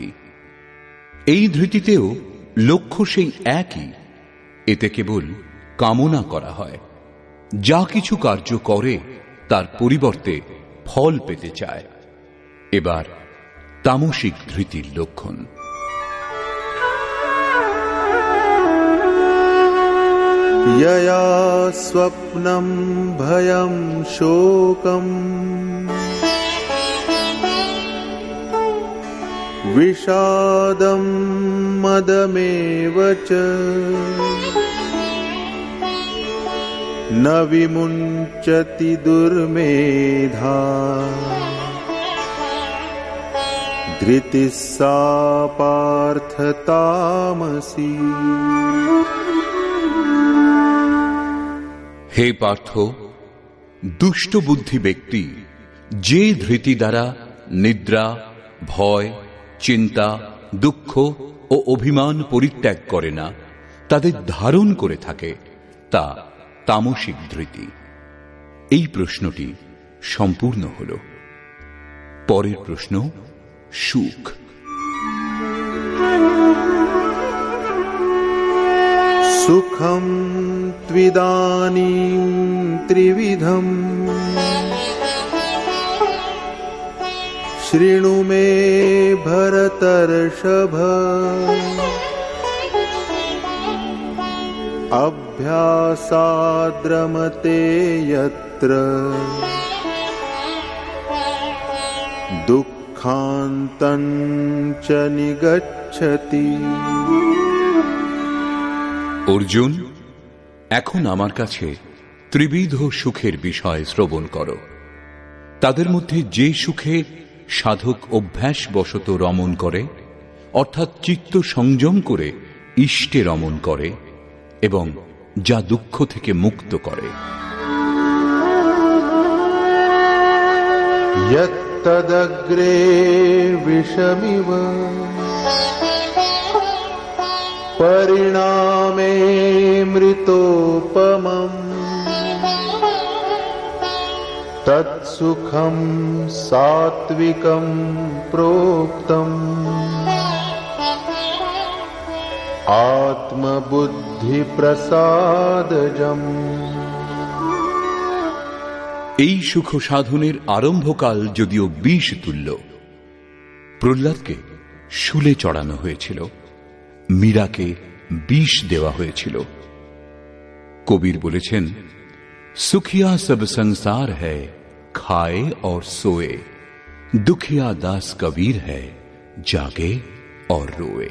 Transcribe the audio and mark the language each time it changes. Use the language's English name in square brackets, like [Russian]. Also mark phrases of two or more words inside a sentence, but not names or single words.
[Bangla] এই ধৃতিতেও লক্ষ্য সেই একই, এতে কেবল কামনা করা হয়। যা কিছু কার্য করে তার পরিবর্তে ফল পেতে চায়। এবার তামসিক ধৃতির লক্ষণ। [Sanskrit] यया स्वप्नं भयं शोकं विषादं मदमेव च न विमुञ्चति दुर्मेधा धृतिः सा पार्थ तामसी। [Bangla] হে পার্থ, দুষ্ট বুদ্ধি ব্যক্তি যে ধৃতি দ্বারা নিদ্রা, ভয়, চিন্তা, দুঃখ ও অভিমান পরিত্যাগ করে না, তাদের ধারণ করে থাকে, তা তামসিক ধৃতি। এই প্রশ্নটি সম্পূর্ণ হল। পরের প্রশ্ন, সুখ। [Sanskrit] सुखं त्विदानीं त्रिविधम् शृणु मे भरतर्षभ अभ्यासाद्रमते यत्र दुःखान्तं च निगच्छति। [Bangla] অর্জুন, এখন আমার কাছে ত্রিবিধ সুখের বিষয় শ্রবণ করো। তাদের মধ্যে যে সুখে সাধক অভ্যাসবশত রমণ করে, অর্থাৎ চিত্ত সংযম করে ইষ্টে রমণ করে, এবং যা দুঃখ থেকে মুক্ত করে। [Sanskrit] यत्तदग्रे विषमिव परिणामे मृतोपमम् तत्सुखं सात्विकं प्रोक्तम् आत्मबुद्धिप्रसादजम्। [Bangla] এই সুখ সাধনের আরম্ভকাল যদিও বিষ তুল্য। প্রহ্লাদকে শুলে চড়ানো হয়েছিল, মীরাকে বিষ দেওয়া হয়েছিল। [Hindi] কবির বলেছেন, सुखिया सब संसार है खाए और सोए, दुखिया दास कबीर है जागे और रोए।